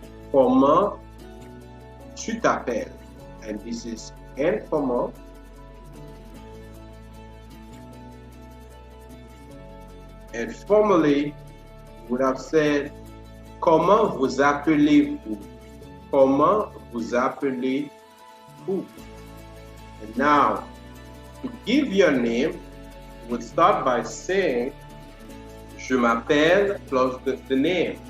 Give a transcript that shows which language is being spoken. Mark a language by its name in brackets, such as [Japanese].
[French] Comment tu t'appelles? [English] And this is informal. And formally, you would have said [French] comment vous appelez-vous? Comment vous appelez-vous? [English] And now, to give your name, you would start by saying [French] je m'appelle [English] plus the name.